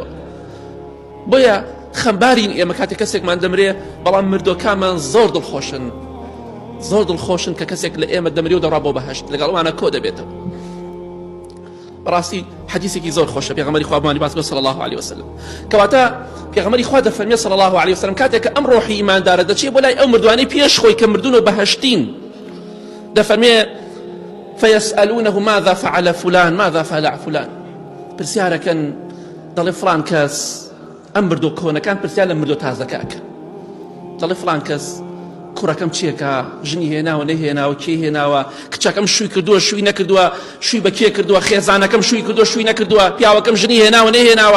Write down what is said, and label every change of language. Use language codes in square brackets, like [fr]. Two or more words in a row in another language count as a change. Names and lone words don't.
[ckb] بۆیە خەمبارین ئێمە کاتێک کەسێکمان دەمرێ، بەڵام مردۆکانمان زۆر دڵخۆشن، زۆر دڵخۆشن کە کەسێک لە ئێمە دەمرێ و دەڕا بۆ بەهەشت، لەگەڵمانە کۆ دەبێتەوە. بەڕاستی حەدیثێکی زۆر خۆشە پێغەمبەری خوا بمانی باس [ar] صلی الله عليه وسلم، [ckb] کەواتە پێغەمبەری خوا دەفەرمێ [ar] صلی الله عليه وسلم [ckb] کاتێک کە ئەم ڕۆحی ئیماندارە دەچێت بۆ لای ئەو مردوانەی پێش خۆی کە مردون و بەهەشتین، دەفەرمێ [ar] فيسألونه ماذا فعل فلان ماذا فعل فلان، [ckb] پرسیارەکەن دەڵێ فلان کەس ئەم مردۆ کۆنەکان پرسیار لە مردۆ تازەکەکە، دەڵێ فلان کەس کوڕەکەم چیەکە، ژنی هێناوە نەهێناوە، کێ هێناوە، کچەکەم شووی کردووە شووی نەکردووە، شووی بە کێ کردووە، خێزانەکەم شووی کردووە شووی نەکردووە، پیاوەکەم ژنی هێناوە نەهێناوە.